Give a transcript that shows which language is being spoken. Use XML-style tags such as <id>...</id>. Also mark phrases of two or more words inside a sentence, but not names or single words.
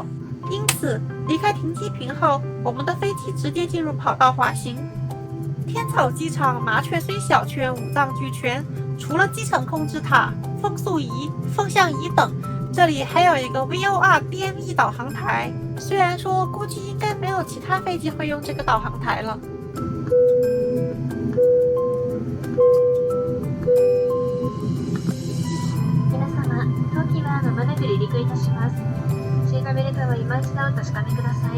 <zh>因此，离开停机坪后，我们的飞机直接进入跑道滑行。天草机场麻雀虽小，却五脏俱全，除了机场控制塔、风速仪、风向仪等。这里还有一个 VOR DME 导航台，虽然说估计应该没有其他飞机会用这个导航台了。</zh> <ja>皆様、当機はまもなく離陸いたします。シートベルトを今一度お確かめください。</ja>